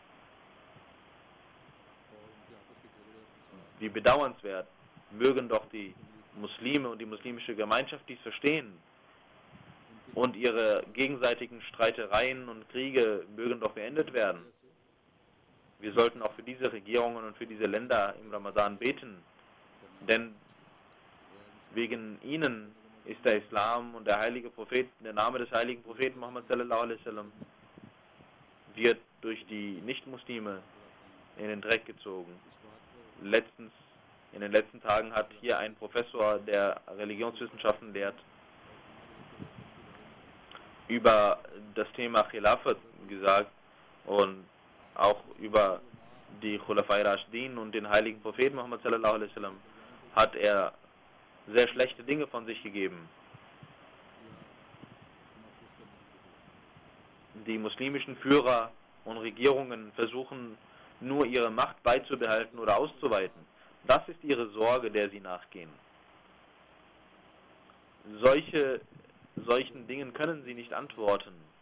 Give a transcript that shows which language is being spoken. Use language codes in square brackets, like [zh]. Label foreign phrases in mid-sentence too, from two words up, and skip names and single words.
[de] Wie bedauernswert, mögen doch die Muslime und die muslimische Gemeinschaft dies verstehen, und ihre gegenseitigen Streitereien und Kriege mögen doch beendet werden. Wir sollten auch für diese Regierungen und für diese Länder im Ramadan beten, denn wegen ihnen ist der Islam und der heilige Prophet, der Name des heiligen Propheten Muhammad [ar] صلى الله عليه وسلم, [de] wird durch die Nicht-Muslime in den Dreck gezogen. In den letzten Tagen hat hier ein Professor, der Religionswissenschaften lehrt, über das Thema Khilafat gesagt und auch über die [ar] الخلفاء الراشدين [de] und den heiligen Propheten Muhammad [ar] صلى الله عليه وسلم [de] hat er sehr schlechte Dinge von sich gegeben. Die muslimischen Führer und Regierungen versuchen nur ihre Macht beizubehalten oder auszuweiten. Das ist ihre Sorge, der sie nachgehen. Solchen Dingen können sie nicht antworten.